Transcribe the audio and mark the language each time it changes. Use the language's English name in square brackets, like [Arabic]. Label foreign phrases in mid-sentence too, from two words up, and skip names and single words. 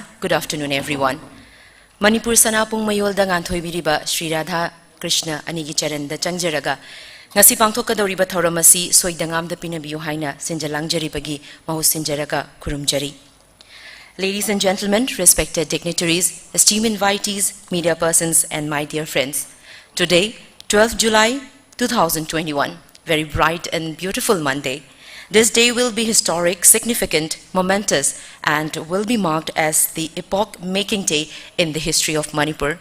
[English] Good afternoon, everyone. [Manipuri] Manipur Sanapung Mayolda Nganthoi Sri Radha Krishna Anigi Charanda Changjaraga. Ngasi pangthokadoriba thauramasi soidangam da pinabiyo haina sinjalangjari mahu sinjaraga Kurumjari. [English] Ladies and gentlemen, respected dignitaries, esteemed invitees, media persons, and my dear friends. Today, 12th July 2021, very bright and beautiful Monday. This day will be historic, significant, momentous, and will be marked as the epoch-making day in the history of Manipur.